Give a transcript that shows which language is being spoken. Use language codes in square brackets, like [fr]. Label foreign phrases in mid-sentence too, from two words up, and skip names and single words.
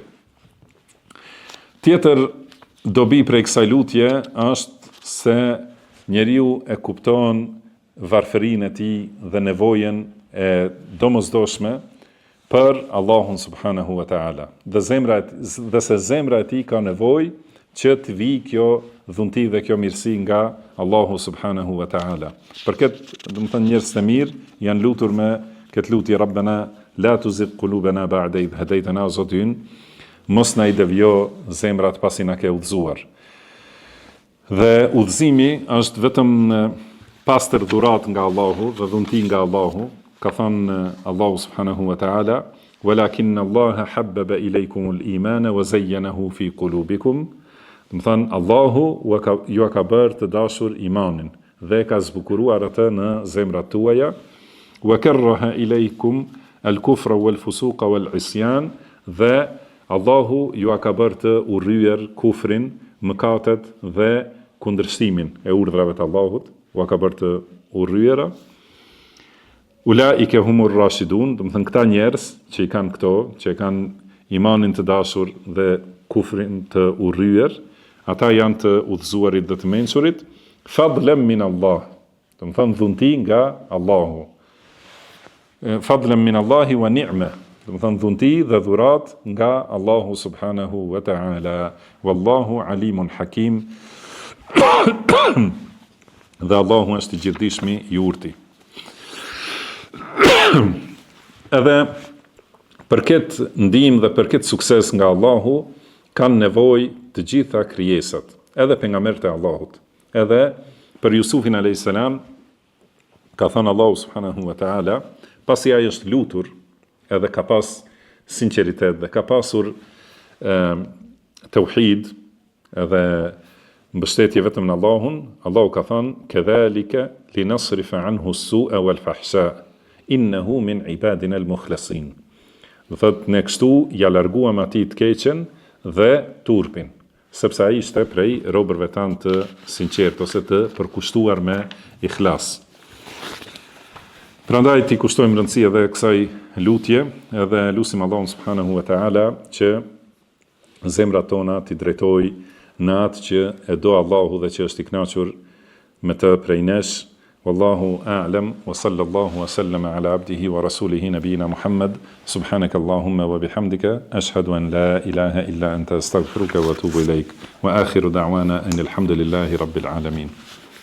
[sq] Tjetër dobi prej kësaj lutje është se njeriu e kupton varfërinë e tij dhe nevojën e domosdoshme për Allahun [ar] سبحانه وتعالى. [sq] Dhe se zemra e tij ka nevojë që të vijë kjo dhunti dhe kjo mirësi nga Allahu [ar] سبحانه وتعالى. [sq] Për këtë, do të thënë, njerëz të mirë janë lutur me këtë lutje [ar] ربنا لا تزغ قلوبنا بعد إذ هديتنا, [sq] Zoti ynë, mos na i devjo zemrat pasi na ke udhëzuar. Dhe udhëzimi është vetëm pastër dhurat nga Allahu dhe dhunti nga Allahu. Ka thënë Allahu [ar] سبحانه وتعالى: "ولكن الله حبب إليكم الإيمان وزينه في قلوبكم." [sq] Do të thënë, Allahu ju ka bërë të dashur imanin dhe ka zbukuruar atë në zemrat tuaja. [ar] "وكره إليكم الكفر والفسوق والعصيان." [sq] Dhe Allahu ju ka bërë të urryer kufrin, mëkatet dhe kundërshtimin e urdhrave të Allahut, u ka bërë të urryera. [ar] أولئك هم الراشدون, [sq] do të thënë këta njerëz që i kanë këto, që i kanë imanin të dashur dhe kufrin të urryer, ata janë të udhëzuarit dhe të mençurit. [ar] فضلا من الله, [sq] do të thënë dhunti nga Allahu. [ar] فضلا من الله ونعمة, [sq] do të thënë dhunti dhe dhurat nga Allahu [ar] سبحانه وتعالى. والله عليم حكيم. [sq] Dhe Allahu është i gjithdijshmi i urti. Edhe për këtë ndihmë dhe për këtë sukses nga Allahu kanë nevojë të gjitha krijesat, edhe pejgamberët e Allahut. Edhe për Jusufin [ar] عليه السلام [sq] ka thënë Allahu [ar] سبحانه وتعالى, [sq] pasi ai është lutur, edhe ka pas sinqeritet dhe ka pasur tauhid, edhe mbështetje vetëm në Allahun, Allahu ka thënë: [ar] "كذلك لنصرف عنه السوء والفحشاء إنه من عبادنا المخلصين." [sq] Do thotë, ne kështu ja larguam atij të keqen dhe turpin, sepse ai ishte prej robërve tanë të sinqertë ose të përkushtuar me ikhlas. Prandaj ti kushtojmë rëndësi edhe kësaj lutje, edhe lutim Allahun [ar] سبحانه وتعالى [sq] që zemrat tona t'i drejtojë në atë që e do Allahu dhe që është i kënaqur me të prej nesh. [ar] والله أعلم وصلى الله وسلم على عبده ورسوله نبينا محمد. سبحانك اللهم وبحمدك أشهد أن لا إله إلا أنت أستغفرك وأتوب إليك. وآخر دعوانا أن الحمد لله رب العالمين.